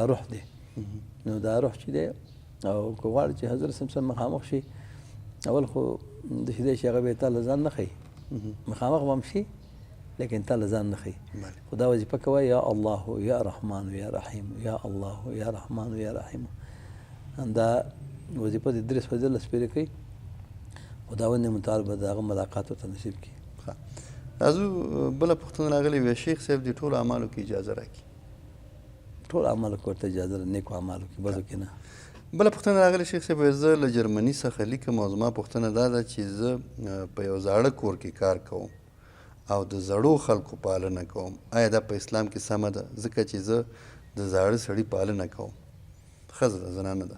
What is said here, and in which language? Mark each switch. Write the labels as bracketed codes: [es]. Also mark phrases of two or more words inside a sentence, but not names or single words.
[ps] روح دی نو دا روح چې دی او که غواړي چې حضرت سره مخامخ شي اول خو داسې دی چې هغه به یې تا له ځان نه ښیي مخامخ به هم شي لیکن تا له ځان نه ښیي خو دا وظیفه کوه [ar] یا الله یا رحمان یا رحیم یا الله یا رحمان یا رحیم [ps] دا وظیفه د 3 سپېرې کوي خداوند متعال به د هغه ملاقات ورته نصیب کړي راځو بله پوښتنه راغلې وی شیخ صاحب د ټولو اعمالو کې اجازه راکړي ټولو اعمالو کې ورته اجازه ده نیکو اعمالو کې بدو کې نه بله پوښتنه راغلې شیخ صاحب زه له جرمني څخه لیکم او زما پوښتنه دا ده چې زه په یو زاړه کور کې کار کوم او د زړو خلکو پالنه کوم آیا دا په اسلام کې سمه ده ځکه چې زه د زاړه سړي پالنه کوم ښځه ده زنانه ده